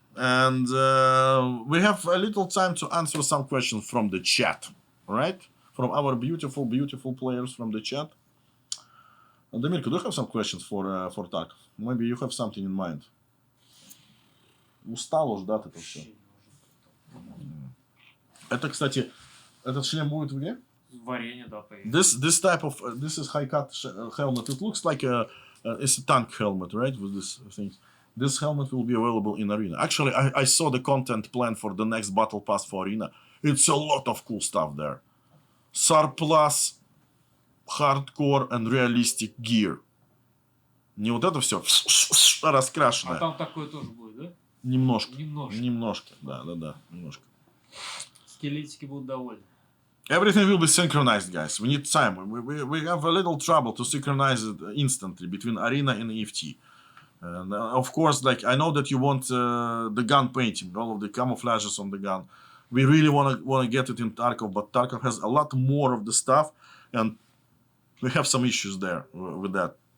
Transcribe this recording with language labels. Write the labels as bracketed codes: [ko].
[en] And we have a little time to answer some questions from the chat. All right? From our beautiful players from the chat. And Demirko, do you have some questions for Tarkov? Maybe you have something in mind. [ru] Устал ждать это все. Вообще не нужно. Это, кстати, этот шлем будет в игре? Варенье, да, появится. [en] This type of this is high cut helmet. It looks like it's a tank helmet, right? With this thing. This helmet will be available in Arena. Actually, I saw the content plan for the next Battle Pass for Arena. It's a lot of cool stuff there. Surplus, hardcore and realistic gear. [ru] Не вот это все раскрашенное. А там такое тоже будет, да? Немножко. Немножко. Да, немножко. Скелетики будут довольны. [en] Everything will be synchronized, guys. We need time. We have a little trouble to synchronize it instantly between Arena and EFT. And of course, like I know that you want the gun painting, all of the camouflages on the gun. We really want to get it in Tarkov, but Tarkov has a lot more of the stuff, and we have some issues there with that.